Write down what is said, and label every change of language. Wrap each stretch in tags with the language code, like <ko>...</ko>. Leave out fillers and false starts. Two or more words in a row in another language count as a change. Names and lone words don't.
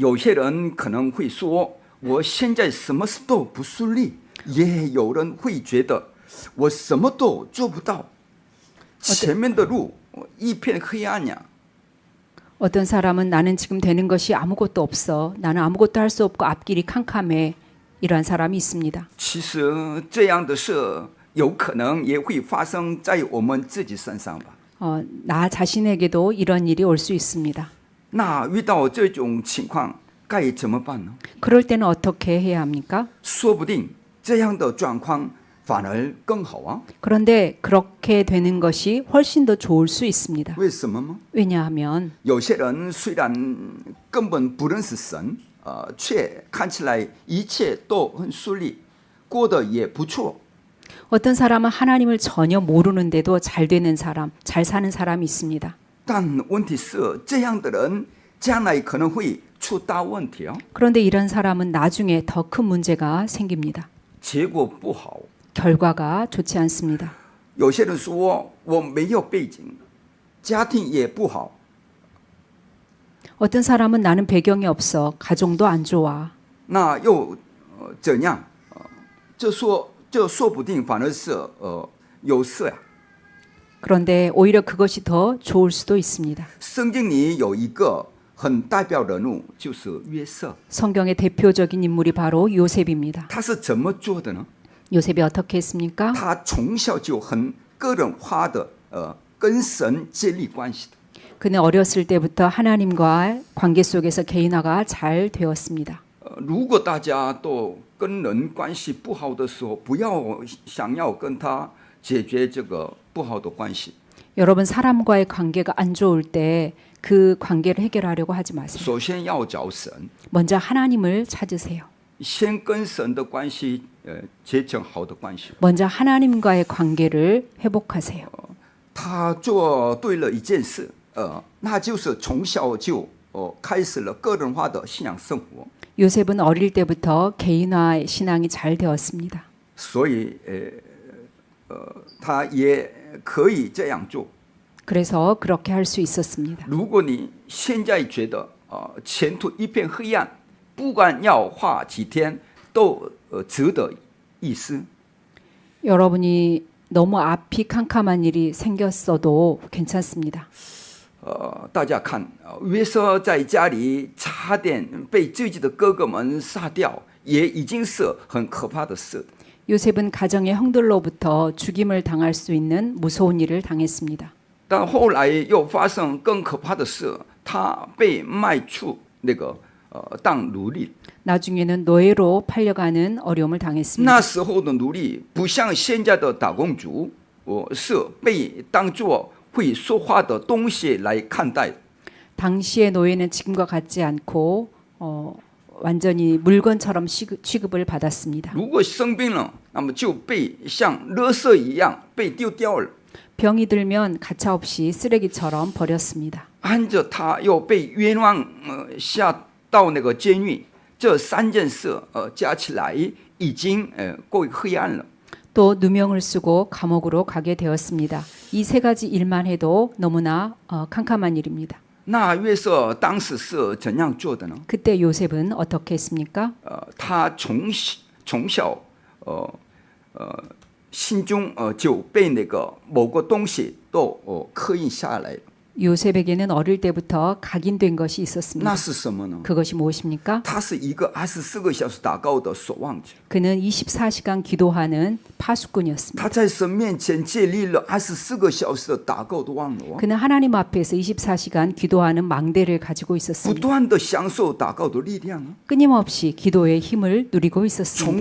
<zh>有些人可能会说，我现在什么事都不顺利，也有人会觉得我什么都做不到，前面的路一片黑暗呀。</zh> <ko>어떤 사람은 나는 지금 되는 것이 아무것도 없어. 나는 아무것도 할 수 없고 앞길이 캄캄해. 이러한 사람이 있습니다.</ko> <zh>其实这样的事有可能也会发生在我们自己身上吧。</zh> <ko>나 자신에게도 이런 일이 올 수 있습니다.</ko> <zh>那遇到这种情况该怎么办呢？</zh> <ko>그럴 때는 어떻게 해야 합니까?</ko> <zh>说不定这样的状况反而更好啊。</zh> <ko>그런데 그렇게 되는 것이 훨씬 더 좋을 수 있습니다.</ko> <zh>为什么吗？</zh> <ko>왜냐하면</ko> <zh>有些人虽然根本不认识神，却看起来一切都很顺利，过得也不错。</zh> <ko>어떤 사람은 하나님을 전혀 모르는데도 잘 되는 사람, 잘 사는 사람이 있습니다.</ko> <zh>但问题是，这样的人将来可能会出大问题哦，</zh> <ko>그런데 이런 사람은 나중에 더 큰 문제가 생깁니다.</ko> <zh>结果不好。</zh> <ko>결과가 좋지 않습니다.</ko> <zh>有些人说我没有背景，家庭也不好，</zh> <ko>어떤 사람은 나는 배경이 없어, 가정도 안 좋아.</ko> <zh>那又怎样？这说不定反而是有事呀。</zh> <ko>그런데 오히려 그것이 더 좋을 수도 있습니다.</ko> <zh>圣经里有一个很代表人物，就是约瑟。</zh> <ko>성경의 대표적인 인물이 바로 요셉입니다.</ko> <zh>他是怎么做的呢？</zh> <ko>요셉이 어떻게 했습니까?</ko> <zh>他从小就很个人化的跟神建立关系的。</zh> <ko>그는 어렸을 때부터 하나님과 관계 속에서 개인화가 잘 되었습니다.</ko> <zh>如果大家都跟人关系不好的时候，不要想要跟他解决这个不好的关系。</zh> <ko>여러분 사람과의 관계가 안 좋을 때 그 관계를 해결하려고 하지 마세요.</ko> <zh>首先要找神，</zh> <ko>먼저 하나님을 찾으세요.</ko> <zh>先跟神的关系结成好的关系。</zh> <ko>먼저 하나님과의 관계를 회복하세요.</ko> <zh>他做对了一件事，那就是从小就开始了个人化的信仰生活。</zh> <ko>요셉은 어릴 때부터 개인화 신앙이 잘 되었습니다.</ko> <zh>所以他也可以这样做。</zh> <ko>그래서 그렇게 할 수 있었습니다.</ko> <zh>如果你现在觉得前途一片黑暗，不管要花几天都值得一试。</zh> <ko>여러분이 너무 앞이 캄캄한 일이 생겼어도 괜찮습니다.</ko> <zh>大家看，约瑟在家里差点被自己的哥哥们杀掉，也已经是很可怕的事。</zh> <ko>요셉은 가정의 형들로부터 죽임을 당할 수 있는 무서운 일을 당했습니다.</ko> <zh>但后来又发生更可怕的事，他被卖出当奴隶。</zh> <ko>나중에는 노예로 팔려가는 어려움을 당했습니다.</ko> <zh>那时候的奴隶不像现在的打工族，是被当作会说话的东西来看待。</zh> <ko>당시의 노예는 지금과 같지 않고 완전히 물건처럼 취급을 받았습니다.</ko> <zh>如果生病了，那么就被像垃圾一样被丢掉了。</zh> <ko>병이 들면 가차없이 쓰레기처럼 버렸습니다.</ko> <zh>按着他又被冤枉下到那个监狱，这三件事加起来已经够黑暗了。</zh> <ko>또 누명을 쓰고 감옥으로 가게 되었습니다. 이 세 가지 일만 해도 너무나 캄캄한 일입니다.</ko> <zh>那约瑟当时是怎样做的呢？</zh> <ko>그때 요셉은 어떻게 했습니까?</ko> <zh>他从小心中就被那个某个东西都刻印下来了。</zh> <ko>요셉에게는 어릴 때부터 각인된 것이 있었습니다.</ko> <zh>那是什么呢？</zh> <ko>그것이 무엇입니까?</ko> <zh>他是一个24个小时祷告的守望者，</zh> <ko>그는 24시간 기도하는 파수꾼이었습니다.</ko> <zh>他在神面前建立了24个小时的祷告的网络，</zh> <ko>그는 하나님 앞에서 24시간 기도하는 망대를 가지고</ko> <zh>不</zh> <ko>있었습니다.</ko> <zh>断的享受祷告的力量。</zh> <ko>끊임없이 기도의 힘을 누리고</ko> <zh>从</zh> <ko>있었습니다.</ko>